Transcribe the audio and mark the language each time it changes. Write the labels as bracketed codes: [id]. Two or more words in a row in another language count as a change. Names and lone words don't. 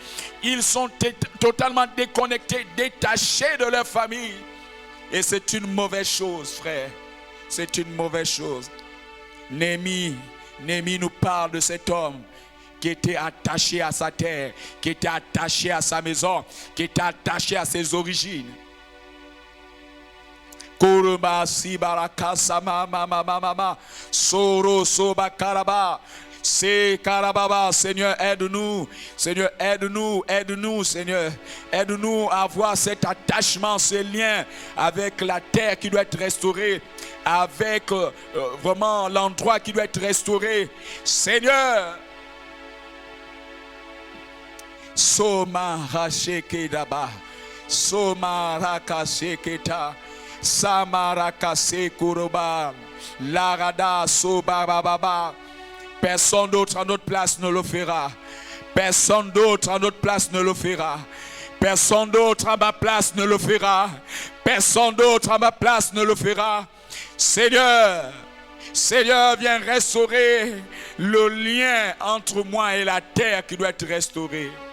[fr] Ils sont totalement déconnectés, détachés de leur famille. Et c'est une mauvaise chose, frère. C'est une mauvaise chose. Néhémie nous parle de cet homme qui était attaché à sa terre, qui était attaché à sa maison, qui était attaché à ses origines. Kuruba sibaraka sama mama mama soro soba karaba c'est karababa. Seigneur, aide-nous. Seigneur, aide-nous, aide-nous, Seigneur. Aide-nous à avoir cet attachement, ce lien avec la terre qui doit être restaurée, avec vraiment l'endroit qui doit être restauré. Seigneur, Soma Rasheke-daba, Soma Rakasheketa, Samarakase Kuroba, Larada Sobababa. Personne d'autre à notre place ne le fera. Personne d'autre à notre place ne le fera. Personne d'autre à ma place ne le fera. Personne d'autre à ma place ne le fera. Seigneur, Seigneur, viens restaurer le lien entre moi et la terre qui doit être restaurée.